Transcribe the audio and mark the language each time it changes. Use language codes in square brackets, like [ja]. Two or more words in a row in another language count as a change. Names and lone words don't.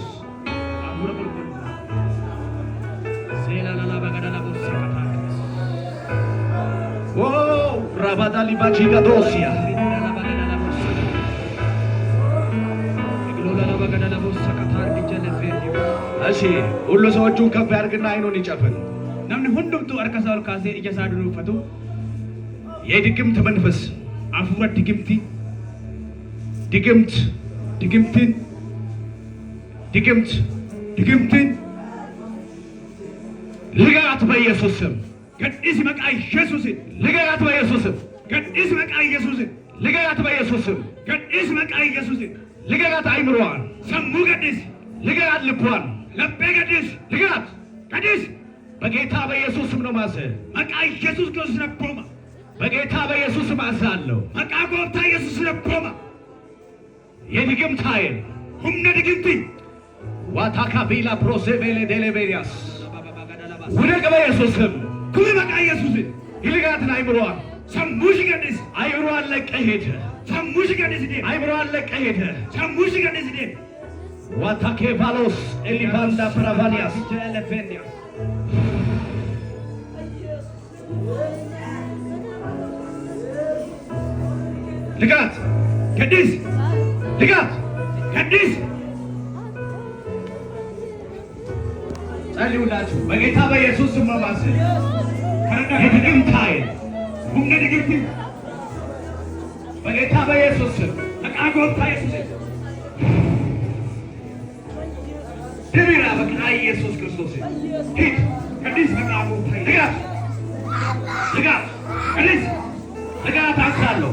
[am] አቡረ ቁልቁል ሴላላላ በገዳላ ቦርሳታ ኦ ራባዳሊ ባጂጋ ዶሲያ እሺ ሁሉ ሰዎቹን ከፍ ያድርግና አይኑን ይጨፍን። [om] namni hundumtu harka isaa ol kaasee ija isaa dunuuffatu [am] የድግምት መንፈስ [om] afuura digimtii [am] ድግምት ድግምትን ድግምት ድግምትን ልቀቃት በኢየሱስ ስም [om] gadhiisi maqaa Yesuusin [am] ልቀቃት በኢየሱስ ስም [om] gadhiisi maqaa Yesuusin [am] ልቀቃት በኢየሱስ ስም [om] gadhiisi maqaa Yesuusin [am] ልቀቃት አይምሮዋን [om] sammuu gadhiisi [am] ልቀቃት ልቧን [om] laphee gadhiisi [am] ልቀቃት [om] gadhiisi [am] በጌታ በኢየሱስ ስም ነው ማዘ [om] maqaa Yesuus Kiristoos rabbooma [am] በጌታ በኢየሱስ ስም አዛለሁ [om] maqaa gooftaa Yesuus rabbooma [am] የድግምት ኃይል [om] humna digimtii ዋታካቢላ ፕሮሴቬሌ ዴሌቤሪያስ [am] ውደቅ በኢየሱስ ስም [om] kuni maqaa Yesuusin [am] ይልቃትን አይምሮዋን [om] sammuu ishii gadhiisi [am] አይምሮዋን ለቀህ ሄድ [om] sammuu ishii gadhiisi deemi [am] አይምሮዋን ለቀህ ሄድ [om] sammuu ishii gadhiisi deemi ዋታኬቫሎስ ኤሊቫንዳ ፕራቫኒያስ ልቃት gadhiisi [am] ልቃት [om] gadhiisi [am] ጸልዩላችሁ በጌታ በኢየሱስ ስም ማማስ የድግምት ኃይል [om] humna digimtii [am] በጌታ በኢየሱስ ስም [om] maqaa gooftaa Yesuusin [am] ድቢራ በቃ ኢየሱስ ክርስቶስ ሂድ [om] gadhiisi maqaa gooftaa [am] ልቃት ልቃት [om] gadhiisi [am] ልቃት አዛለሁ